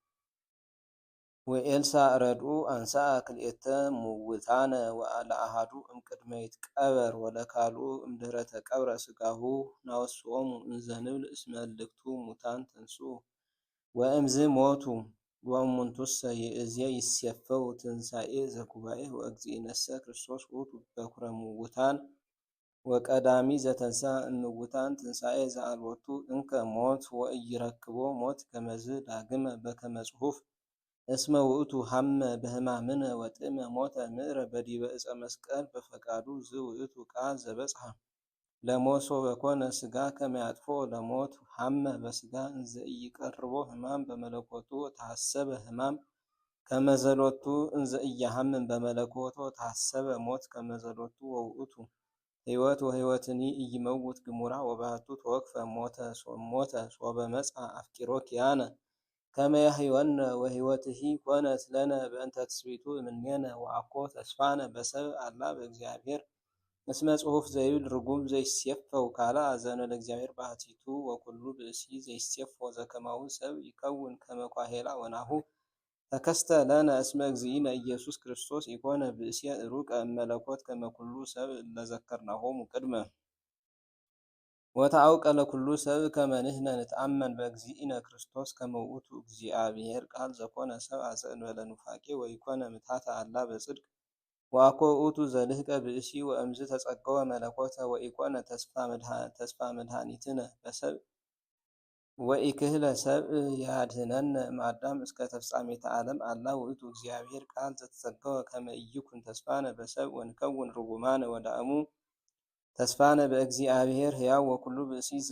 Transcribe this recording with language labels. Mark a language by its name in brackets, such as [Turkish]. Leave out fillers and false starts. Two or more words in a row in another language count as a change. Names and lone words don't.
[Geez] ወኤልሳዕ ረድኡ አንሳአ ክልኤተ ምውታነ ለአሐዱ እምቅድመ ይትቀበር ወለካልኡ እምድኅረ ተቀብረ ሥጋሁ ናወስኦሙ እንዘ ንብል እስመ እልክቱ ሙታን ተንሥኡ ወእምዝ ሞቱ ወእሙንቱሰ ይእዜ ይሴፈው ትንሣኤ ዘጉባኤ ወእግዚእነሰ ክርስቶስ ውእቱ በኵረ እሙታን ወቀዳሚ ዘተንሥአ እሙታን ትንሣኤ ዘአልቦቱ እንከ ሞት ወኢይረክቦ ሞት ከመዝ ዳግመ በከመ ጽሑፍ እስመ ውእቱ ሐመ በሕማምነ ወጥዕመ ሞተ ምዕረ በዲበ ዕፀ መስቀል በፈቃዱ ዝውእቱ ቃል ዘበጽሐ ለሞት ወበኮነ ሥጋ ከመ ያጥፎ ለሞት ሐመ በሥጋ እንዘ ኢይቀርቦ ሕማም በመለኮቱ ተሐሰበ ሕማም ከመ ዘሎቱ እንዘ ኢያሐምም በመለኮቱ ተሐሰበ ሞት ከመ ዘሎቱ ወውእቱ ሕይወት ወሕይወትኒ ኢይመውት ግሙራ ወባሕቱ ተወክፈ ሞተ ሶበ መጽአ አፍቂሮ ኪያነ ከመ ያሕይወነ ወሕይወትሂ ኮነት ለነ በእንተ ትስብእቱ እምኔነ ወአኮ ተስፋነ በሰብእ አላ በእግዚአብሔር እስመ ጽሑፍ ዘይብል ርጉም ዘይሴፈው ካልአ ዘእንበለ እግዚአብሔር ባሕቲቱ ወኩሉ ብእሲ ዘይሴፎ ዘከማሁ ሰብ ይከውን ከመ ኳሄላ ወናሁ ተከስተ ለነ እስመ እግዚእነ ኢየሱስ ክርስቶስ ኢኮነ ብእሴ ሩቀ እመለኮት ከመ ኩሉ ሰብ እለ ዘከርናሆሙ ቅድመ ወተአውቀ ለኩሉ ሰብ ከመ ንሕነ ንትአመን በእግዚእነ ክርስቶስ ከመ ውእቱ እግዚአብሔር ቃል ዘኮነ ሰብአ ዘእንበለ ኑፋቄ ወኢኮነ ምትሐተ አላ በጽድቅ ወአኮ ውእቱ ዘልህቀ ብእሲ ወእምዝ ተጸገወ መለኮተ ወኢኮነ ተስፋ መድኃኒትነ በሰብእ ወኢክህለ ሰብእ ያድኅነነ እምአዳም እስከ ተፍጻሜተ ዓለም አላ ውእቱ እግዚአብሔር ቃል ዘተጸገወ ከመ ኢይኩን ተስፋነ በሰብእ ወንከውን ርጉማነ ወዳእሙ ተስፋነ በእግዚአብሔር ሕያው ወኩሉ ብእሲ